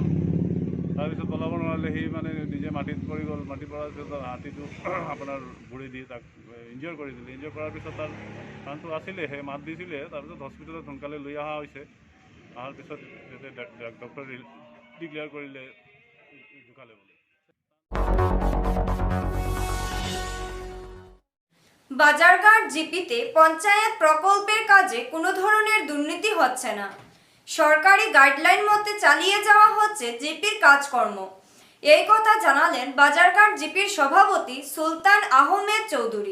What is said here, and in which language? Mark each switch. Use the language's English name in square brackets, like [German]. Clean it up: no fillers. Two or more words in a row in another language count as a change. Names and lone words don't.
[Assamese] তাৰপিছত ওলাব নোৱাৰিলে, সি মানে নিজে মাটিত পৰি গ'ল। মাটিত পৰাৰ পিছত হাতীটো আপোনাৰ ভৰি দি তাক ইনজিঅ'ৰ কৰি দিলে। ইনজিঅ'ৰ কৰাৰ পিছত তাৰ প্ৰাণটো আছিলে, সেই মাত দিছিলে। তাৰপিছত হস্পিটেলত সোনকালে লৈ অহা হৈছে। অহাৰ পিছত ডক্টৰে ডিক্লেয়াৰ কৰিলে ঢুকালে বুলি। [Bangla] বাজারঘাট জিপিতে পঞ্চায়েত প্রকল্পের কাজে কোনো ধরনের দুর্নীতি হচ্ছে না। সরকারি গাইডলাইন মতে চালিয়ে যাওয়া হচ্ছে জিপির কাজকর্ম। এই কথা জানালেন বাজারঘাট জিপির সভাপতি সুলতান আহমেদ চৌধুরী।